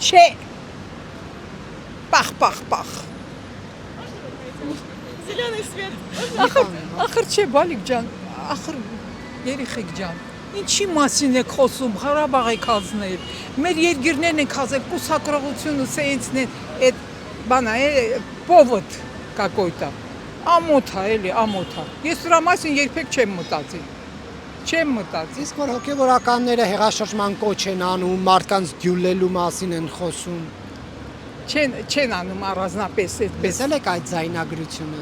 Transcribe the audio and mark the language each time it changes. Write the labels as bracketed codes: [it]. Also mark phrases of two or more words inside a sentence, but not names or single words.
[hy] Չէ։ Պախ։ [ru] Зеленый свет. [hy] Ախր չէ, բալիկ ջան, ախր երեխեք ջան։ Ինչի մասին եք խոսում, Ղարաբաղ եք հազնել։ Մեր երկիրներն եք հազել, կուսակրողությունը սենցն է, այդ բանա է, [ru] повод какой-то։ [hy] Ամոթա էլի, ամոթա։ Ես դրա մասին երբեք չեմ մտածի։ Իսկ որ հոգևորականները հեղաշրջման կոչ են անում, մարդկանց դյուլելու մասին են խոսում։ Չեն անում առանձնապես այդպես։ Տեսել եք այդ ձայնագրությունը։